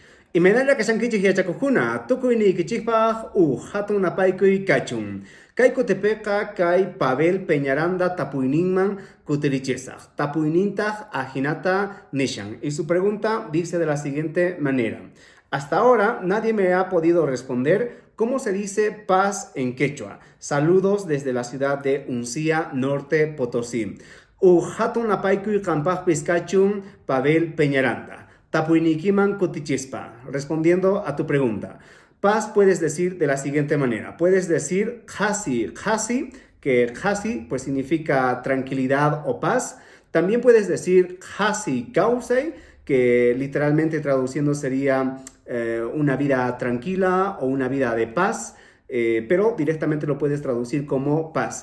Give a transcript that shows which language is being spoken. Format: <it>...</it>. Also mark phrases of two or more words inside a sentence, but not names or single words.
<qu>Imanalla kashankichik yachakukuna, tukuynikichikpaq hatun apaykuy kachun. Kay kutipiqa kay Pavel Peñaranda tapuyninman kutirichiraq. Tapuynintaq ajinata nishan.</qu> <es>Y su pregunta dice de la siguiente manera. Hasta ahora nadie me ha podido responder cómo se dice paz en quechua. Saludos desde la ciudad de Uncía, Norte Potosí.</es> <qu>Hatun apaykuy qampaq piskachun Pavel Peñaranda. Tapuynikiman kutichispa.</qu> <es>Respondiendo a tu pregunta. Paz puedes decir de la siguiente manera. Puedes decir hasi, hasi, que hasi pues significa tranquilidad o paz. También puedes decir hasi kausei, que literalmente traduciendo sería una vida tranquila o una vida de paz, pero directamente lo puedes traducir como paz.</es>